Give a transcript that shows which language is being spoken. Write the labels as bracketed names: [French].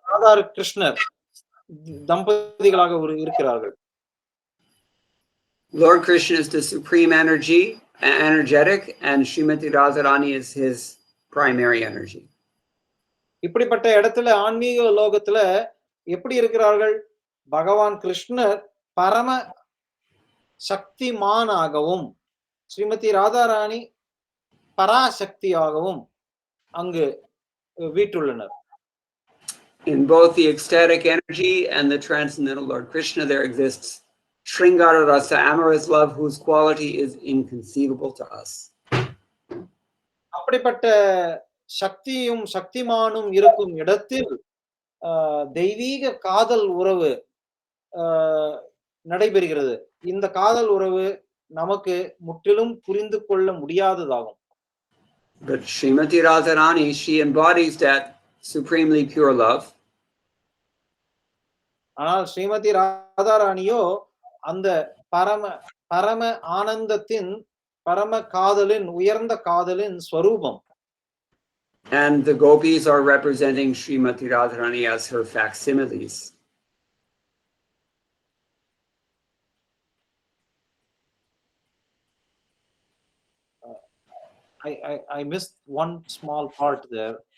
[Tamil] ராதா கிருஷ்ணர் தம்பதிகளாக இருக்கிறார்கள். [English] Lord Krishna is the supreme energetic, and Srimati Radharani is his primary energy. [Tamil] இப்படிப்பட்ட இடத்துல ஆன்மீக லோகத்துல எப்படி இருக்கிறார்கள்? பகவான் கிருஷ்ணர் பரம சக்திமானாகவும் ஸ்ரீமதி ராதாராணி பராசக்தியாகவும் அங்கு வீற்றுள்ளனர். [English] In both the ecstatic energy and the transcendental Lord Krishna, there exists Sringara Rasa, amorous love, whose quality is inconceivable to us. [Tamil] அப்படிப்பட்ட சக்தியும் சக்திமானும் இருக்கும் இடத்தில் தெய்வீக காதல் உறவு நடைபெறுகிறது. இந்த காதல் உறவு நமக்கு முற்றிலும் புரிந்து கொள்ள முடியாததாகும். [English] But Srimati Radharani, she embodies that supremely pure love. [Tamil] ஆனால் ஸ்ரீமதி ராதாராணியோ அந்த பரம பரம ஆனந்தத்தின் பரம காதலின் உயர்ந்த காதலின் ஸ்வரூபம். [English] And the gopis are representing Srimati Radharani as her facsimiles. I missed one small part there.